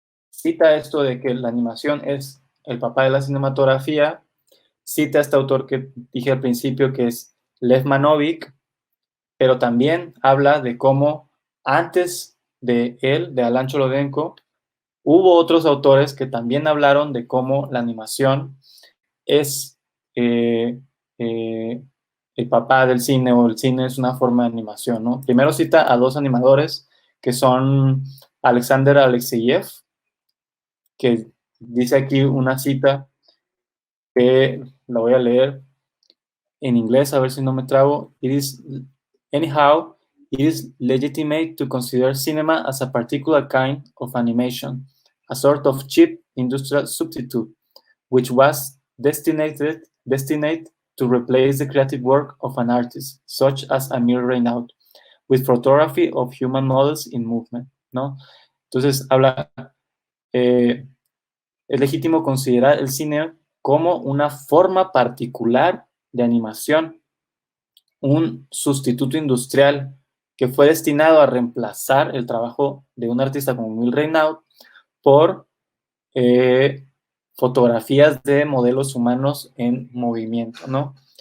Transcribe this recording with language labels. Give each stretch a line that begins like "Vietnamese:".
Spanish: cita esto de que la animación es el papá de la cinematografía, cita a este autor que dije al principio que es Lev Manovich, pero también habla de cómo antes de él, de Alan Cholodenko, hubo otros autores que también hablaron de cómo la animación es eh, eh, el papá del cine, o el cine es una forma de animación, ¿no? Primero cita a dos animadores que son Alexander Alexeyev, que dice aquí una cita que la voy a leer en inglés, a ver si no me trago.
English: Anyhow, it is legitimate to consider cinema as a particular kind of animation, a sort of cheap industrial substitute, which was destined to replace the creative work of an artist, such as Amir Reynaud, with photography of human models in movement, ¿no?
Spanish: Entonces, es legítimo considerar el cine como una forma particular de animación, un sustituto industrial que fue destinado a reemplazar el trabajo de un artista como Emil Reynaud por fotografías de modelos humanos en movimiento, ¿no?